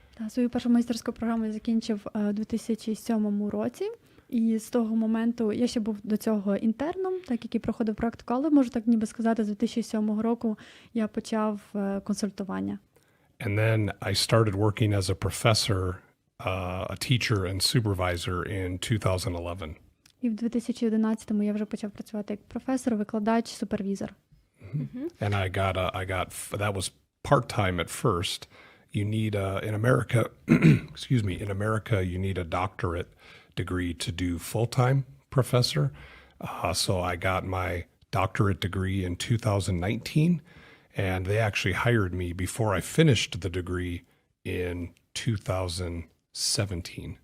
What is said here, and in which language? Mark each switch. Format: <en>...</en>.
<uk>Свою першу майстерську програму я закінчив у 2007 році. І з того моменту я ще був до цього інтерном, так який проходив практику, але можу так ніби сказати, з 2007 року я почав консультування.</uk> <en>And then I started working as a professor, a teacher and supervisor in 2011.</en> <uk>І в 2011-му я вже почав працювати як професор, викладач, супервізор.</uk> <en>And I got that was part-time at first. You need in America, in America you need a doctorate degree to do full-time professor. So I got my doctorate degree in 2019, and they actually hired me before I finished the degree in 2017.</en>